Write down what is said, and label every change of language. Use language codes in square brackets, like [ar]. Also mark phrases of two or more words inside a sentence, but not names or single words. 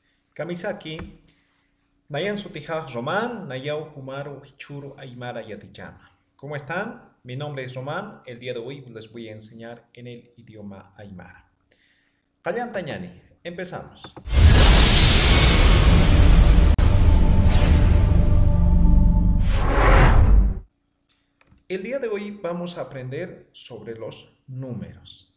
[ay] Kamisaki, Nayan Sutijaj Román, Nayau Humaru Hichuru Aymara Yatichama. [es] ¿Cómo están? Mi nombre es Román. El día de hoy les voy a enseñar en el idioma Aymara. [ay] Kalyan Tañani, [es] empezamos. El día de hoy vamos a aprender sobre los números.